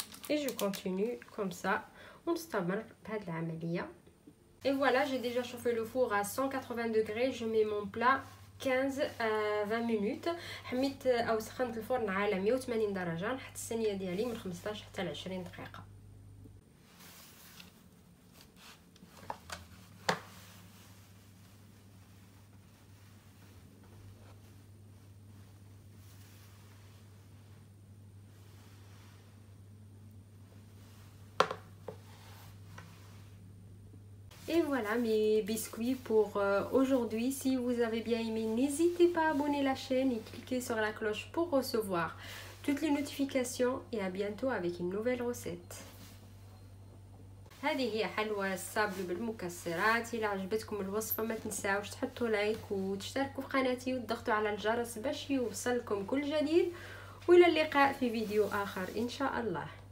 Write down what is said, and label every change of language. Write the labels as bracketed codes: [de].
[fr] Et je continue comme ça [ar] ونستمر بهذه العمليه. [fr] Et voilà, j'ai déjà chauffé le four à 180 degrés. Je mets mon plat 15 à 20 minutes. [ar] حميت او سخنت الفرن على 180 درجه. نحط الصينيه ديالي من 15 حتى ل 20 دقيقه. [fr] Et voilà mes biscuits pour aujourd'hui. Si vous avez bien aimé, n'hésitez pas à abonner la chaîne et cliquer sur la cloche pour recevoir toutes les notifications. Et à bientôt avec une nouvelle recette. [ar] هذه هي حلوى الصابلي بالمكسرات. إلا عجبتكم الوصفة ما تنساوش تحطوا لايك وتشتركوا في قناتي وتضغطوا على الجرس باش يوصلكم كل جديد. وإلى اللقاء في فيديو آخر إن شاء الله.